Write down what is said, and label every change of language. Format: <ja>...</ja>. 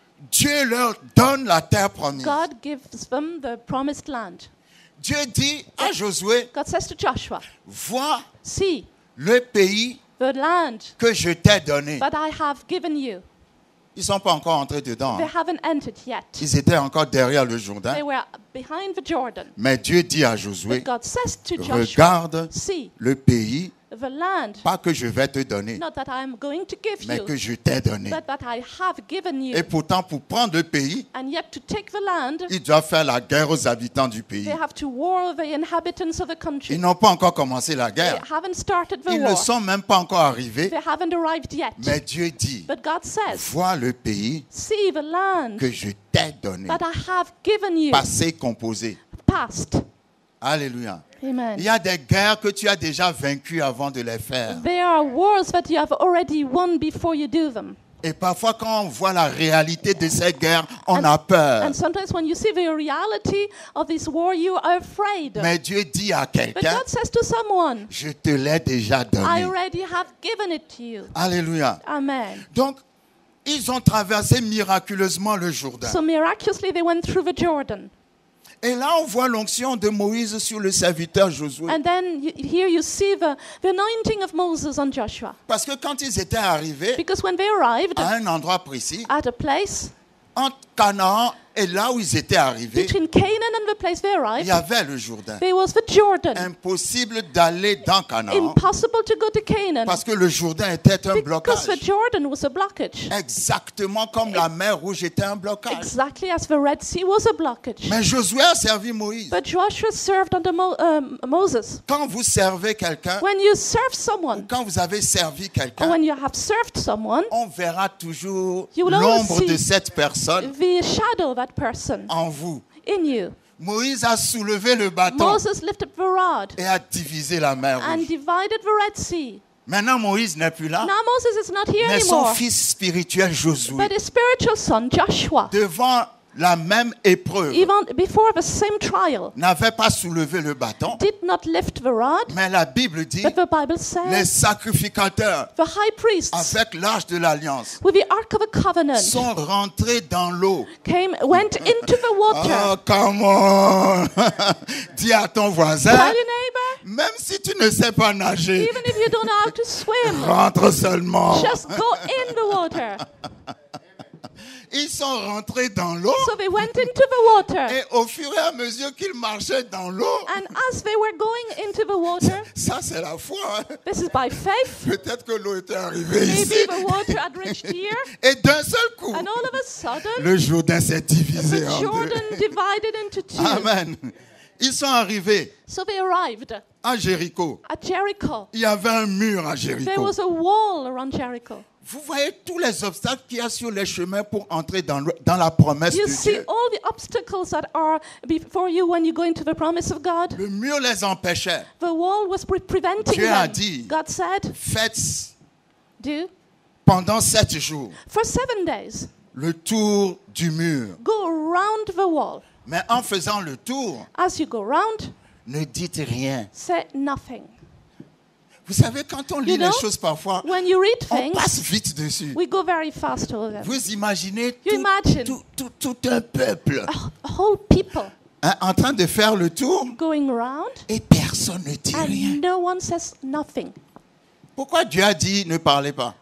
<fr>Dieu leur donne la terre promise.</fr> <en>God gives them the promised land.</en> <fr>Dieu dit à Josué,</fr> <en>God says to Joshua,</en> <fr>vois</fr> <en>see</en> <fr>le pays</fr> <en>the land</en> <fr>que je t'ai donné.</fr> <en>that I have given you.</en> <fr>Ils ne sont pas encore entrés dedans.</fr> <en>They haven't entered yet.</en> <fr>Ils étaient encore derrière le Jourdain.</fr> <en>They were behind the Jordan.</en> <fr>Mais Dieu dit à Josué,</fr> <en>But God says to Joshua,</en> <fr>regarde</fr> <en>see</en> <fr>le pays,</fr> <en>the land,</en> <fr>pas que je vais te donner,</fr> <en>not that I am going to give</en> <fr>mais</fr> <en>you,</en> <fr>que je t'ai donné.</fr> <en>but that I have given</en> <fr>Et</fr> <en>you.</en> <fr>pourtant, pour prendre le pays,</fr> <en>And yet to take the land,</en> <fr>ils doivent faire la guerre aux habitants du pays.</fr> <en>they have to war the inhabitants of the</en> <fr>Ils</fr> <en>country.</en> <fr>n'ont pas encore commencé la</fr> <en>They</en> <fr>guerre.</fr> <en>haven't started the</en> <fr>Ils ne</fr> <en>war.</en> <fr>sont même pas encore arrivés.</fr> <en>They haven't arrived yet.</en> <fr>Mais Dieu dit,</fr> <en>But God says,</en> <fr>vois le pays</fr> <en>see the land</en> <fr>que je t'ai donné.</fr> <en>that I have given you.</en> <fr>Passé, composé.</fr> <en>Past.</en> <fr>Alléluia. Il</fr> <en>Amen.</en> <fr>y a des guerres que tu as déjà vaincues avant de les faire.</fr> <en>There are wars that you have already won before you do them.</en> <fr>Et parfois, quand on voit la réalité de ces guerres, on a peur.</fr> <en>And sometimes when you see the reality of this war, you are afraid.</en> <fr>Mais Dieu dit à</fr> <en>But</en> <fr>quelqu'un,</fr> <en>God says to someone,</en> <fr>je te l'ai déjà</fr> <en>I</en> <fr>donné.</fr> <en>already have given it to you.</en> <fr>Alléluia.</fr> <en>Amen.</en> <fr>Donc, ils ont traversé miraculeusement le Jourdain.</fr> <en>So miraculously they went through the Jordan.</en> <fr>Et là, on voit l'onction de Moïse sur le serviteur Josué.</fr> <en>And then here you see the anointing of Moses on Joshua.</en> <fr>Parce que quand ils étaient arrivés</fr> <en>Because when they arrived</en> <fr>à un endroit précis,</fr> <en>at a place</en> <fr>entre Canaan et là où ils étaient arrivés,</fr> <en>between Canaan and the place they</en> <fr>il</fr> <en>arrived,</en> <fr>y avait le Jourdain.</fr> <en>there was the Jordan.</en> <fr>Impossible d'aller dans Canaan</fr> <en>Impossible to go to Canaan</en> <fr>parce que le Jourdain était un</fr> <en>because</en> <fr>blocage.</fr> <en>the Jordan was a blockage.</en> <fr>Exactement comme la mer Rouge était un blocage.</fr> <en>Exactly as the Red Sea was a blockage.</en> <fr>Mais Josué a servi Moïse.</fr> <en>But Joshua served under Moses.</en> <fr>Quand vous servez quelqu'un,</fr> <en>When you serve someone,</en> <fr>quand vous avez servi</fr> <en>or</en> <fr>quelqu'un,</fr> <en>when you have served someone,</en> <fr>on verra toujours</fr> <en>You will always</en> <fr>l'ombre</fr> <en>see</en> <fr>de cette personne</fr> <en>the shadow of that person</en> <fr>en vous.</fr> <en>in you.</en> <fr>Moïse a soulevé le bâton</fr> <en>Moses lifted the rod</en> <fr>et a divisé la mer</fr> <en>and</en> <fr>Rouge.</fr> <en>divided the Red Sea.</en> <fr>Maintenant, Moïse n'est plus là,</fr> <en>Now Moses is not here</en> <fr>mais son</fr> <en>anymore,</en> <fr>fils spirituel Josué,</fr> <en>but his spiritual son Joshua,</en> <fr>devant la même épreuve,</fr> <en>even before the same trial,</en> <fr>n'avait pas soulevé le bâton,</fr> <en>did not lift the rod,</en> <fr>mais la Bible dit</fr> <en>but the Bible</en> <fr>les</fr> <en>says</en> <fr>sacrificateurs</fr> <en>the high priests</en> <fr>avec l'arche de l'alliance</fr> <en>with the Ark of the Covenant</en> <fr>sont rentrés dans l'eau.</fr> <en>went into the water. Oh, come on!</en> <fr>Dis à ton voisin,</fr> <en>Tell your neighbor,</en> <fr>même si tu ne sais pas nager,</fr> <en>even if you don't know how to swim,</en> <fr>rentre seulement.</fr> <en>just go in the water.</en> <fr>Ils sont rentrés dans l'eau</fr> <en>So they went into the water.</en> <fr>et au fur et à mesure qu'ils marchaient dans l'eau,</fr> <en>And as they were going into the water,</en> <fr>ça c'est la foi. Hein.</fr> <en>this is by faith,</en> <fr>Peut-être que l'eau était arrivée</fr> <en>maybe</en> <fr>ici.</fr> <en>the water had reached here,</en> <fr>Et d'un seul coup,</fr> <en>and all of a sudden,</en> <fr>le Jourdain s'est divisé</fr> <en>the</en> <fr>en</fr> <en>Jordan</en> <fr>deux.</fr> <en>divided into two.</en> <fr>Amen. Ils sont arrivés</fr> <en>So they arrived</en> <fr>à Jéricho.</fr> <en>at Jericho.</en> <fr>Il y avait un mur à</fr> <en>There</en> <fr>Jéricho.</fr> <en>was a wall around Jericho.</en> <fr>Vous voyez tous les obstacles qu'il y a sur les chemins pour entrer dans la promesse</fr> <en>You</en> <fr>de</fr> <en>see</en> <fr>Dieu.</fr> <en>all the obstacles that are before you when you go into the promise of God.</en> <fr>Le mur les empêchait.</fr> <en>The wall was preventing</en> <fr>Dieu a</fr> <en>them.</en> <fr>dit,</fr> <en>God said,</en> <fr>faites</fr> <en>do</en> <fr>pendant 7 jours</fr> <en>for 7 days,</en> <fr>le tour du mur.</fr> <en>go around the wall.</en> <fr>Mais en faisant le tour,</fr> <en>As you go round,</en> <fr>ne dites rien.</fr> <en>say nothing.</en> <fr>Vous savez, quand on lit</fr> <en>You know,</en> <fr>les choses parfois,</fr> <en>When you read</en> <fr>on</fr> <en>things,</en> <fr>passe vite dessus.</fr> <en>we go very fast over them.</en> <fr>Vous imaginez</fr> <en>You imagine.</en> <fr>tout un peuple</fr> <en>A whole people</en> <fr>hein, en train de faire le tour</fr> <en>going round</en> <fr>et personne ne dit rien.</fr> <en>and no one says nothing.</en> <fr>Pourquoi Dieu a dit ne parlez pas?</fr>